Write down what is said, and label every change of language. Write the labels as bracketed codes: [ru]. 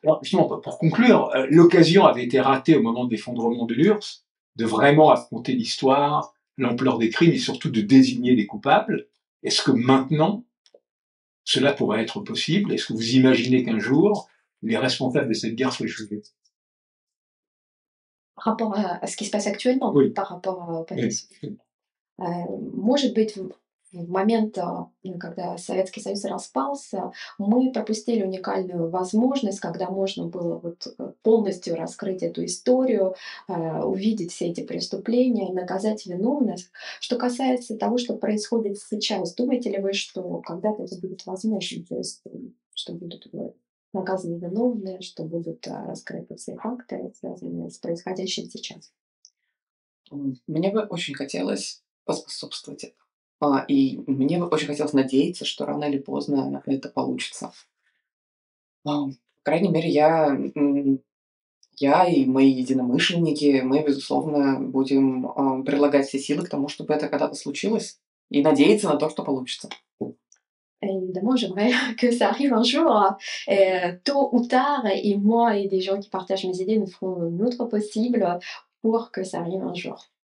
[fr] Alors, justement, pour conclure, l'occasion avait été ratée au moment de l'effondrement de l'URSS, de vraiment affronter l'histoire, l'ampleur des crimes et surtout de désigner les coupables. Est-ce que maintenant, cela pourrait être possible? Est-ce que vous imaginez qu'un jour, les responsables de cette guerre soient jugés? rapport à ce qui se passe actuellement, Oui. par rapport au Oui. passé. [ru] Может быть, в момент, когда Советский Союз распался, мы пропустили уникальную возможность, когда можно было вот полностью раскрыть эту историю, увидеть все эти преступления и наказать виновных. Что касается того, что происходит сейчас, думаете ли вы, что когда-то это будет возможно, то есть, что будут наказаны виновные, что будут раскрыты все факты, связанные с происходящим сейчас? Мне бы очень хотелось поспособствовать этому. И мне бы очень хотелось надеяться, что рано или поздно это получится. По крайней мере, я и мои единомышленники, мы, безусловно, будем прилагать все силы к тому, чтобы это когда-то случилось, и надеяться на то, что получится. [fr] Évidemment, j'aimerais que ça arrive un jour, tôt ou tard, et moi et des gens qui partagent mes idées, nous ferons notre possible pour que ça arrive un jour.